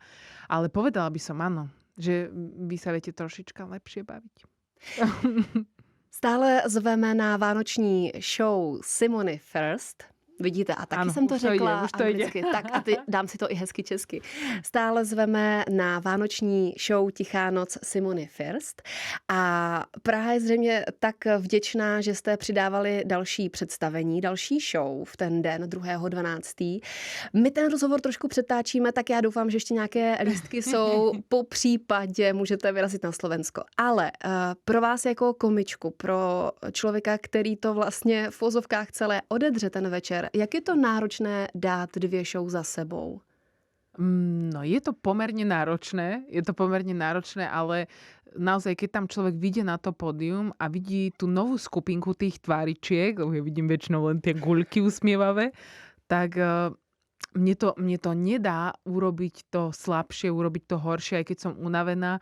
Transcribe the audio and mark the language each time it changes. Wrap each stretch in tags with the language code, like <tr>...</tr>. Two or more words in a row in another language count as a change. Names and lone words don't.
<sk>Ale povedala by som áno, že vy sa viete trošička lepšie baviť.</sk> <cs>Stále zveme na vánoční show Simony First. Vidíte, a taky</cs> <sk>Áno,</sk> <cs>jsem to</cs> <sk>už to ide,</sk> <cs>řekla</cs> <sk>už to ide.</sk> <cs>anglicky. Tak a dám si to i hezky česky. Stále zveme na vánoční show Tichá noc Simony First a Praha je zřejmě tak vděčná, že jste přidávali další představení, další show v ten den 2.12. My ten rozhovor trošku přetáčíme, tak já doufám, že ještě nějaké lístky jsou. Po případě můžete vyrazit na Slovensko. Ale pro vás jako komičku, pro člověka, který to vlastně v uvozovkách celé odedře ten večer, jak je to náročné dát 2 show za sebou?</cs> <sk>No, je to pomerne náročné, ale naozaj, keď tam človek vyjde na to pódium a vidí tú novú skupinku tých tváričiek, lebo ja vidím väčšinou len tie guľky usmievavé, tak mne to nedá urobiť to slabšie, urobiť to horšie, aj keď som unavená.</sk>